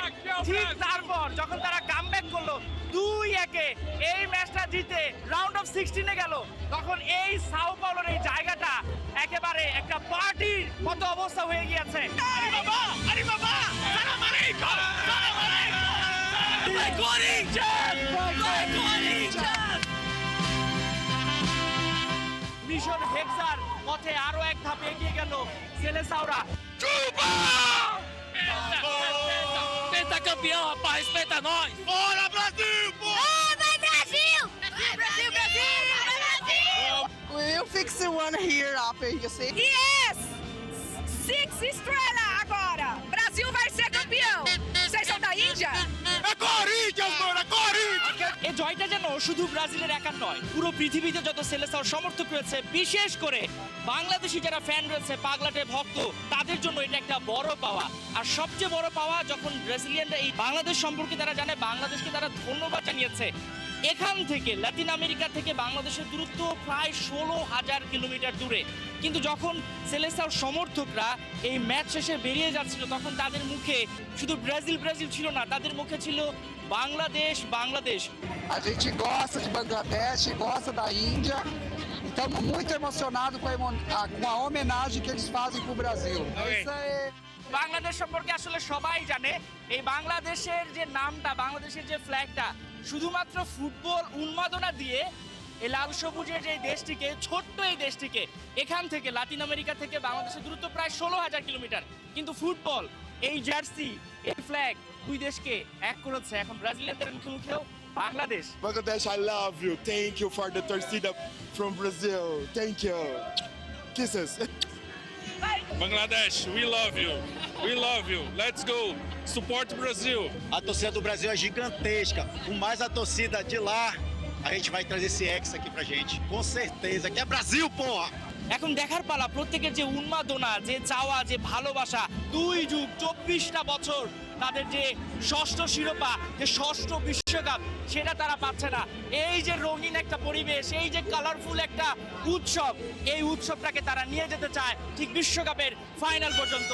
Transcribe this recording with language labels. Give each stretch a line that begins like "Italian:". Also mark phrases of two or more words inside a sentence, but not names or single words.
Bangla: ঠিক তারপর যখন তারা কামব্যাক করলো 2-1-এ এই ম্যাচটা জিতে
English: round of
Bangla: 16-এ গেল, তখন এই সাও পাওলোর এই জায়গাটা একেবারে একটা পার্টির মতো অবস্থা হয়ে গিয়েছে। আরে বাবা, আরে বাবা,
Arabic: سلام عليكم, سلام عليكم.
Bangla: মিশন হেক্সার পথে আরো এক ধাপ এগিয়ে গেল সেলেসাওরা।
Portuguese: Pentacampeão, rapaz, respeita nós! Bora, Brasil! Oh, vai Brasil! Brasil, Brasil! Brasil!
English: We'll fix the one here up, you see?
Portuguese: Yes! 6 estrelas agora! Brasil vai ser campeão! Vocês são da Índia? É Corinthians, mano! É Corinthians!
Bangla: এই জয়টা যেন শুধু ব্রাজিলের একার নয়, পুরো পৃথিবীতে যত সেলেসাওর সমর্থক রয়েছে, বিশেষ করে বাংলাদেশি যারা ফ্যান রয়েছে, পাগলাটে ভক্ত, তাদের জন্য এটা একটা বড় পাওয়া। আর সবচেয়ে বড় পাওয়া যখন ব্রাজিলিয়ানরা এই বাংলাদেশ সম্পর্কে তারা জানে, বাংলাদেশকে তারা ধন্যবাদ জানিয়েছে। এখান থেকে লাতিন আমেরিকা থেকে বাংলাদেশের দূরত্ব প্রায় 16,000 কিলোমিটার দূরে, কিন্তু যখন সেলেসাওর সমর্থকরা এই ম্যাচ শেষে বেরিয়ে যাচ্ছিল, তখন তাদের মুখে শুধু ব্রাজিল ব্রাজিল ছিল না, তাদের মুখে ছিল বাংলাদেশ বাংলাদেশ।
Portuguese: A gente gosta de Bangladesh, gosta da Índia. E estamos muito emocionados com a homenagem que eles fazem pro Brasil. Isso é...
Bangla: বাংলাদেশ সম্পর্কে আসলে সবাই জানে, এই বাংলাদেশের যে নামটা, বাংলাদেশের যে ফ্ল্যাগটা, শুধুমাত্র ফুটবল উন্মাদনা দিয়ে এই লাল সবুজের যে দেশটিকে, ছোট্ট এই দেশটিকে, এখান থেকে লাতিন আমেরিকা থেকে বাংলাদেশের দূরত্ব প্রায় 16,000 কিলোমিটার, কিন্তু ফুটবল, এই জার্সি, এই ফ্ল্যাগ দুই দেশকে এক করেছে। এখন ব্রাজিলিয়ানদের মুখোমুখিও বাংলাদেশ।
English: Bangladesh, I love you. Thank you for the torcida from Brazil. Thank you. Kisses. Bangladesh, we love you. We love you. Let's go. Support Brazil.
Portuguese: A torcida do Brasil é gigantesca. Com mais a torcida de lá, a gente vai trazer esse ex aqui pra gente. Com certeza, que é Brasil, porra!
Bangla: এখন দেখার পালা প্রত্যেকের যে উন্মাদনা, যে চাওয়া, যে ভালোবাসা, 2 যুগ 24টা বছর তাদের যে ষষ্ঠ শিরোপা, যে ষষ্ঠ বিশ্বকাপ, সেটা তারা পাচ্ছে না। এই যে রঙিন একটা পরিবেশ, এই যে কালারফুল একটা উৎসব, এই উৎসবটাকে তারা নিয়ে যেতে চায় ঠিক বিশ্বকাপের ফাইনাল পর্যন্ত।